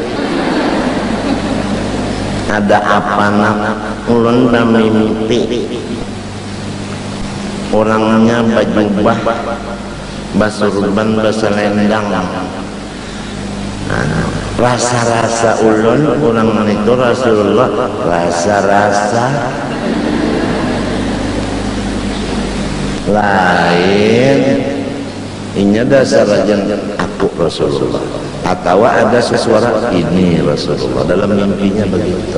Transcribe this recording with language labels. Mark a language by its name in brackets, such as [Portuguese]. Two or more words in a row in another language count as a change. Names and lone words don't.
[Banjar] ada apa nak ulun mimpi, orangnya bajubah, basurban, baselendang. Rasa-rasa ulun orang itu Rasulullah, rasa-rasa lain ini dasar aja aku Rasulullah, atau ada sesuara ini Rasulullah dalam mimpinya begitu.